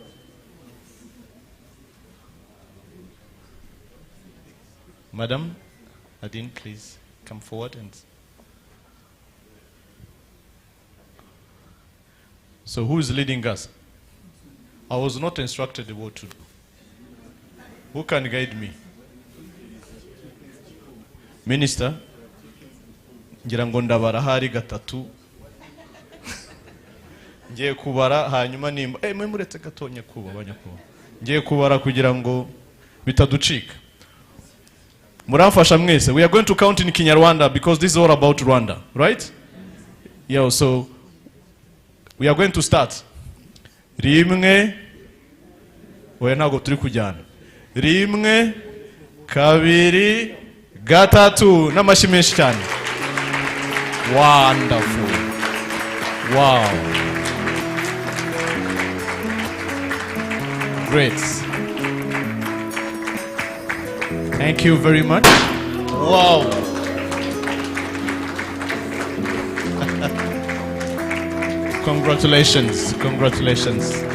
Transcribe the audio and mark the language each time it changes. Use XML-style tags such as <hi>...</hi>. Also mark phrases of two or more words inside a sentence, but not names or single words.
<en>Madam Nadine, please come forward. And so who is leading us? I was not instructed what to do. Who can guide me? Minister,</en> <rw>ngira ngo ndabara hari gatatu. Ngiye kubara hanyuma nimba mwe muretse gatonya kuba abanyakuba. Ngiye kubara kugira ngo bitaducika. Muramfasha mwese.</rw> <en>We are going to count in Kinyarwanda because this is all about Rwanda, right? Yeah, so we are going to start.</en> <rw>Rimwe oya ntago turi kujyana. Rimwe kabiri gatatu n'amashyi menshi cyane.</rw> <en>Wonderful. Wow. Great. Thank you very much. Wow. Congratulations. Congratulations.</en>